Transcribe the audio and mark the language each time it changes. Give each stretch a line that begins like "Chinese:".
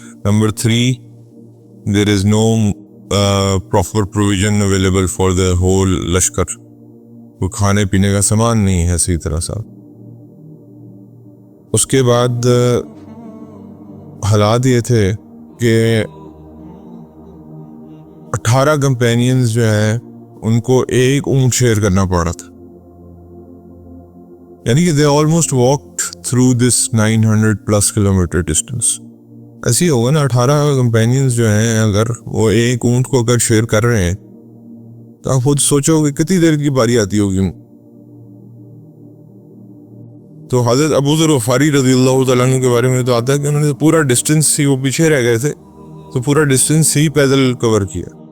English: Number 3 there is no proper provision available for the whole لشکر.
Urdu: وہ کھانے پینے کا سامان نہیں ہے صحیح طرح سے. اس کے بعد حالات یہ تھے کہ 18 کمپینینز جو ہیں ان کو ایک اونٹ شیئر کرنا پڑ رہا تھا. یعنی کہ
English: they almost walked through this 900+ kilometre distance.
Urdu: ایسی ہوگا نا, 18 کمپینینز جو ہیں اگر وہ ایک اونٹ کو اگر شیئر کر رہے ہیں تو آپ خود سوچو کہ کتنی دیر کی باری آتی ہوگی. تو حضرت ابو ذر غفاری رضی اللہ تعالیٰ عنہ کے بارے میں تو آتا ہے کہ انہوں نے پورا ڈسٹینس ہی, وہ پیچھے رہ گئے تھے تو پورا ڈسٹینس ہی پیدل کور کیا.